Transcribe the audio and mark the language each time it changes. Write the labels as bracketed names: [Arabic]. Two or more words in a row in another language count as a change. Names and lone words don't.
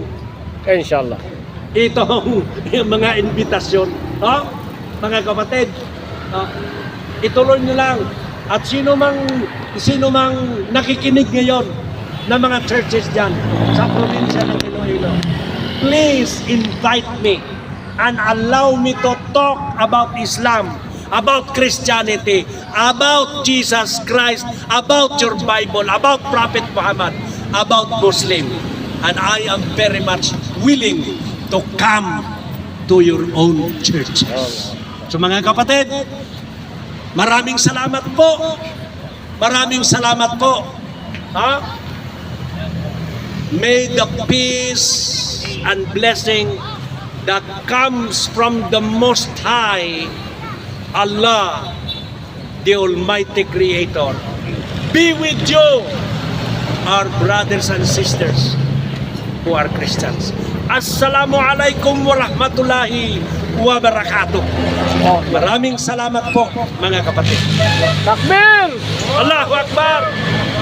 [Filipino] Inshallah. yung mga invitasyon. Mga kapatid, ituloy nyo lang. At sino mang nakikinig ngayon na mga churches dyan sa probinsya ng Iloilo, [English] please invite me and allow me to talk about Islam, about Christianity, about Jesus Christ, about your Bible, about Prophet Muhammad, about Muslim. And I am very much willing to come to your own churches. [Filipino] So mga kapatid, maraming salamat po. Maraming salamat po. [English] May the peace and blessing that comes from the Most High, Allah, the Almighty Creator, be with you, our brothers and sisters who are Christians. [Arabic] السلام عليكم ورحمة الله وبركاته. [Filipino] Maraming salamat po mga kapatid. [Arabic] Takbir! الله أكبر!